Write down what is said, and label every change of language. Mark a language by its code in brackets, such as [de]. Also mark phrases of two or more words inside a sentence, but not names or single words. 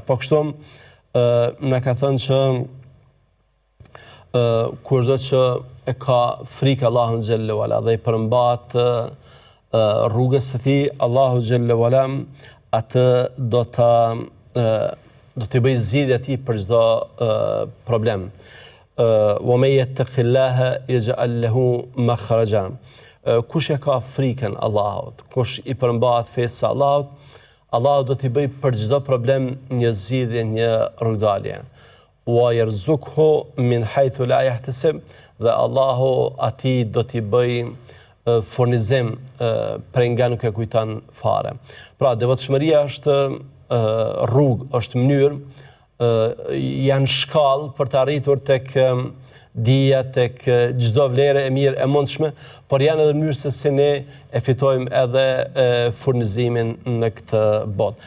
[sq] Po kështu na ka thënë që kurdo që e ka frikë Allahun [ar] جل وعلا [sq] dhe i përmbat rrugës së tij, Allahu [ar] جل وعلا [sq] atë do t'i bëj zgjidhje atij për çdo problem. [ar] ومن يتق الله يجعل له مخرجا. [sq] Kush e ka frikën Allahut, kush i përmbahet fesë Allahut, Allahu do t'i bëj për çdo problem një zgjidhje, një rrugdalje. [ar] ويرزقه من حيث لا يحتسب, [sq] dhe Allahu atij do t'i bëj furnizim prej nga nuk e kujton fare. Pra, devotshmëria është rrugë, është mënyrë, janë shkallë për të arritur tek dija, tek çdo vlerë e mirë e mundshme, por janë edhe mënyrë se si ne e fitojmë edhe furnizimin në këtë botë.